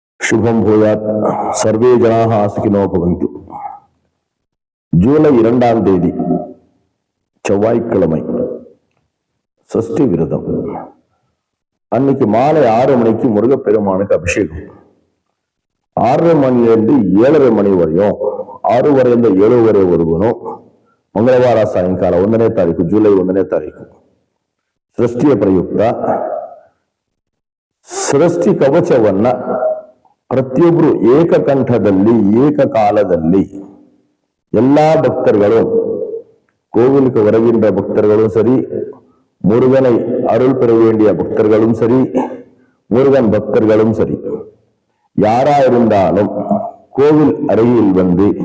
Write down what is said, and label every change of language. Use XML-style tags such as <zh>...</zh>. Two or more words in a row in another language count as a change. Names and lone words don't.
<sa>शुभम भूयात् सर्वे जनाः सुखिनो भवन्तु.</sa> <ta>ஜூலை 2ஆம் தேதி செவ்வாய்க்கிழமை சஷ்டி விரதம். அன்னைக்கு மாலை 6 மணிக்கு முருகப்பெருமானுக்கு அபிஷேகம். 6:30 மணிலேருந்து 7:30 மணி வரையும்,</ta> <kn>6 வரைಯಿಂದ 7 ವರೆ ವರೆಗೂ ಮಂಗಳವಾರ ಸಾಯಂಕಾಲ 1ನೇ ತಾರೀಕು ಜುಲೈ 1ನೇ ತಾರೀಕು ಸೃಷ್ಟಿಯ ಪ್ರಯುಕ್ತ ಸೃಷ್ಟಿ ಕವಚವನ್ನ ಪ್ರತಿಯೊಬ್ಬರು ಏಕಕಂಠದಲ್ಲಿ ಏಕಕಾಲದಲ್ಲಿ</kn> <ta>எல்லா பக்தர்களும், கோவிலுக்கு வருகின்ற பக்தர்களும் சரி, முருகனை அருள் பெற வேண்டிய பக்தர்களும் சரி, முருகன் பக்தர்களும் சரி, யாரா இருந்தாலும் கோவில் அருகில் வந்து</ta>